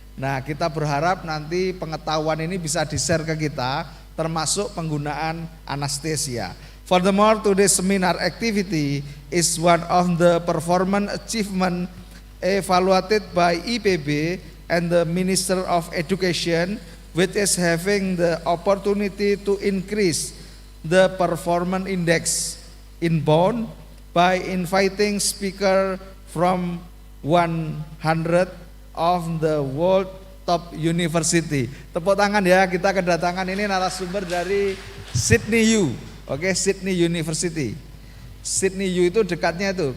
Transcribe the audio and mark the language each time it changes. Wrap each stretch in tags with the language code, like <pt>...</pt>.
<id>Nah, kita berharap nanti pengetahuan ini bisa di-share ke kita, termasuk penggunaan anestesia.</id> <en>Furthermore, today's seminar activity is one of the performance achievement evaluated by IPB and the Minister of Education, which is having the opportunity to increase the performance index inbound by inviting speaker from 100 of the world top university.</en> <id>Tepuk tangan ya, kita kedatangan ini narasumber dari Sydney U. Oke, Sydney University. Sydney U itu dekatnya itu.</id>